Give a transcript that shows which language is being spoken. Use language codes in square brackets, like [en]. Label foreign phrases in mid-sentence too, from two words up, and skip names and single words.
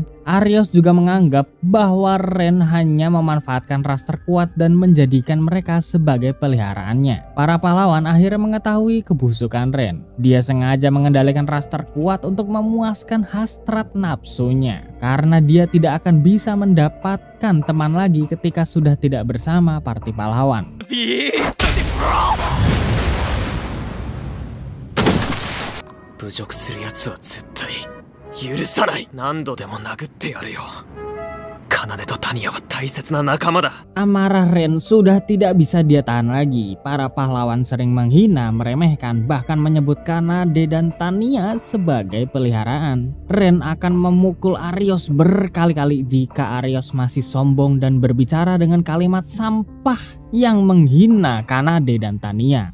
[id] Aryos juga menganggap bahwa Ren hanya memanfaatkan ras terkuat dan menjadikan mereka sebagai peliharaannya. Para pahlawan akhirnya mengetahui kebusukan Ren. Dia sengaja mengendalikan ras terkuat untuk memuaskan hasrat nafsunya, karena dia tidak akan bisa mendapatkan teman lagi ketika sudah tidak bersama party pahlawan. [ja] 侮辱するやつは絶対許さない。何度でも殴ってやるよ。Kanade dan Tanya は大切な仲間だ。 [id] Amarah Ren sudah tidak bisa dia tahan lagi. Para pahlawan sering menghina, meremehkan, bahkan menyebut Kanade dan Tanya sebagai peliharaan. Ren akan memukul Aryos berkali-kali jika Aryos masih sombong dan berbicara dengan kalimat sampah yang menghina Kanade dan Tanya.